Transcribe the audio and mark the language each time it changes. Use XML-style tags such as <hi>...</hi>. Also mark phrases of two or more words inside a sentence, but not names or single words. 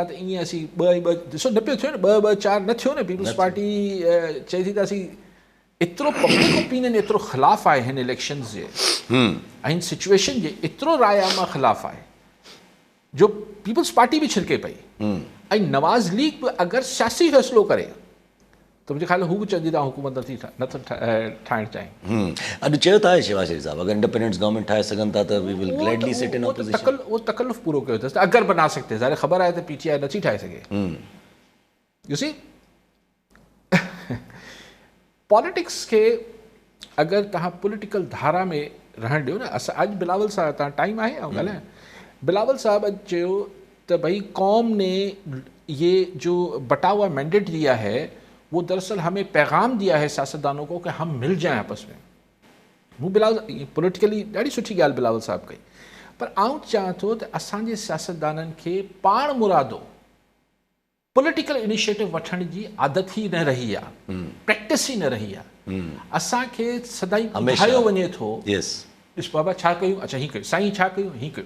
<sd>त ईअं असीं 2 ॾिसो न पियो थियो न, 2-4 न थियो न, पीपल्स पार्टी चए थी त असीं एतिरो</sd> <en>public opinion</en> <sd>एतिरो ख़िलाफ़ु आहे हिन इलेक्शन्स जे ऐं हिन सिचुएशन जे, एतिरो राय आमा ख़िलाफ़ु आहे जो पीपल्स पार्टी बि छिरके पई, ऐं नवाज़ लीग बि अगरि सियासी फ़ैसिलो करे त मुंहिंजे ख़्याल हू बि चवंदी त हुकूमत नथो ठाहिणु चाहिनि। अॼु चयो था शेहबाज़ शरीफ़ साहब अगरि</sd> <en>independence government</en> <sd>ठाहे सघनि था त</sd> <en>we will gladly sit in opposition.</en> <sd>वो तकल्लुफ़ पूरो कयो अथसि त अगरि बना सघते, ज़ाहिर ख़बर आहे त PTI नथी ठाहे सघे।</sd> <en>you see</en> <sd>पॉलिटिक्स खे अगरि तव्हां पॉलिटिकल धारा में रहणु ॾियो न, असां अॼु बिलावल साहब तव्हां टाइम आहे ऐं ॻाल्हायां, बिलावल साहब अॼु चयो त</sd> <ur>بھئی قوم نے یہ جو بٹا ہوا مینڈیٹ دیا ہے وہ دراصل ہمیں پیغام دیا ہے سیاستدانوں کو کہ ہم مل جائیں آپس میں.</ur> <sd>मूं बिलावल पॉलिटिकली ॾाढी सुठी ॻाल्हि बिलावल साहब कई, पर आउं चाहियां थो त असांजे सियासतदाननि खे पाण मुरादो</sd> <en>political initiative</en> <sd>वठण जी आदत ई न रही आहे, प्रैक्टिस ई न रही आहे। असांखे सदाई ॿुधायो वञे थो ॾिस बाबा छा कयूं, अच्छा हीअं कयूं, साईं छा कयूं, हीअं कयूं।</sd>